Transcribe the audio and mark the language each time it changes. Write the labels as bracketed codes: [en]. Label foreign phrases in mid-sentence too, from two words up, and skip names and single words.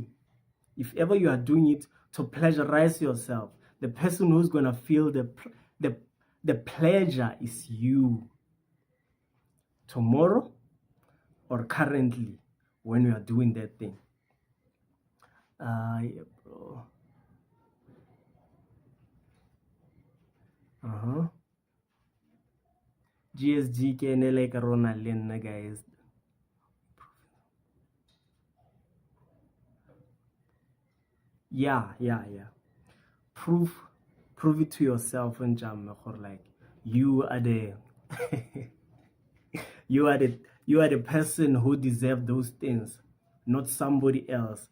[en] If ever you are doing it to pleasurize yourself, the person who's gonna feel the pleasure is you tomorrow or currently when you are doing that thing. Yeah, bro. [tn] GSG ke like rona le nna, guys. [en] Yeah. Prove it to yourself, and like you are the you are the person who deserve those things, not somebody else.